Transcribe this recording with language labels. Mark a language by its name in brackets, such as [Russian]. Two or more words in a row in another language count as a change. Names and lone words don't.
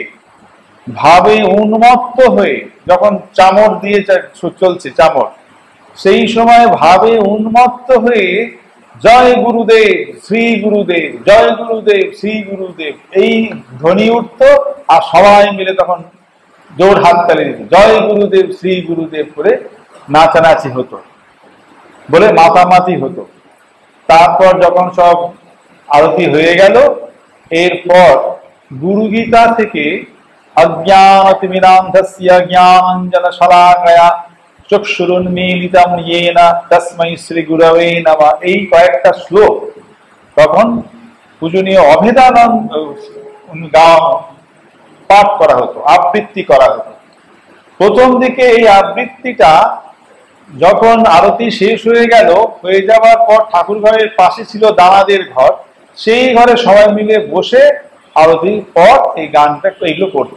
[Bangla] ভাবে উন্মত্ত হয়ে, যখন চামর দিয়ে চলছে চামর, সেই সময় ভাবে উন্মত্ত হয়ে জয় গুরুদেব শ্রী গুরুদেব, জয় গুরুদেব শ্রী গুরুদেব এই ধ্বনি উঠত, আর সবাই মিলে তখন জোর হাততালি দিত, জয় গুরুদেব শ্রী গুরুদেব করে নাচানাচি হতো, বলে মাতামাতি হতো। তারপর যখন সব আরতি হয়ে গেল, এরপর গুরু গীতা থেকে [Sanskrit] অজ্ঞানতিমিরান্ধস্য জ্ঞানাঞ্জন শলাকয়া চক্ষুরুন্মীলিতম येन তস্मै শ্রী গুরবে নমঃ [Bangla] এই কয়েকটা শ্লোক তখন পূজনীয় অভেদানন্দ পাঠ করা হতো, আবৃত্তি করা হতো। প্রথম দিকে এই আবৃত্তিটা যখন আরতি শেষ হয়ে গেল, হয়ে যাওয়ার পর ঠাকুর ঘরের পাশে ছিল দানাদের ঘর, সেই ঘরে সবাই মিলে বসে আরতির পর এই গানটা এগুলো করতো।